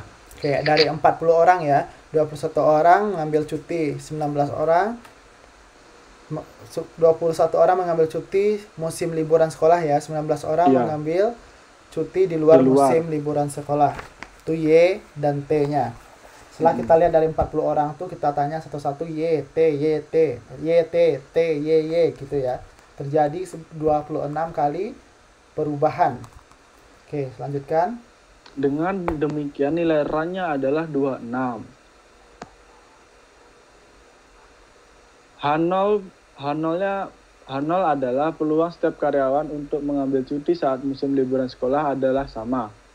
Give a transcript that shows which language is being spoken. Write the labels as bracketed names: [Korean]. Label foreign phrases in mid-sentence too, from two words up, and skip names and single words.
[Indonesian] Oke, dari 40 orang ya, 21 orang mengambil cuti, 19 orang 21 orang mengambil cuti musim liburan sekolah ya, 19 orang Iya. mengambil cuti di luar Di luar. musim liburan sekolah. Itu Y dan T-nya. Setelah kita lihat dari 40 orang tuh kita tanya satu-satu Y, T, Y, T, Y, T, T, Y, Y gitu ya. Terjadi 26 kali perubahan. Oke, lanjutkan. Dengan demikian nilai RAN-nya adalah 26. H0 adalah peluang setiap karyawan untuk mengambil cuti saat musim liburan sekolah adalah sama.